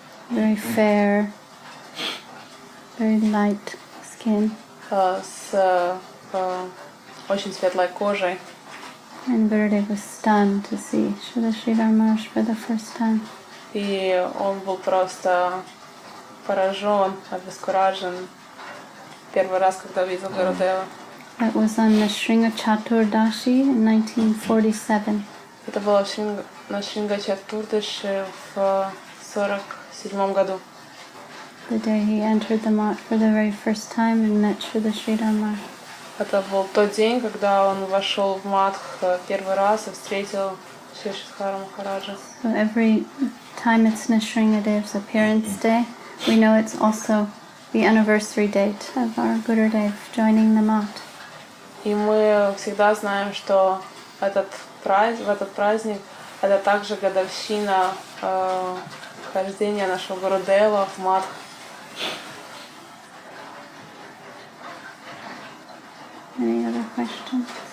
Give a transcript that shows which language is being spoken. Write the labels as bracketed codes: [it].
[en] Very fair, very light skin. [ru] С очень светлой кожей. [en] And Gurudev was stunned to see Srila Sridhar Maharaj for the first time. [ru] И он был просто поражен, обескуражен первый раз, когда увидел Гурудева. [en] That was on the Shringa Chaturdashi in 1947. [ru] Это было на Шринга Чатурдаши в 47 году. [en] The day he entered the mat for the very first time and met Srila Sridhar. [ru] Это был тот день, когда он вошел в Мадх первый раз и встретил Шри Шридхара Махараджа. [en] So every time it's Nrsingadev's appearance day, we know it's also the anniversary date of our Gurudev joining the mat. [ru] И мы всегда знаем, что в этот праздник это также годовщина хождения нашего Гурудева в Мадх. [en] Any other questions?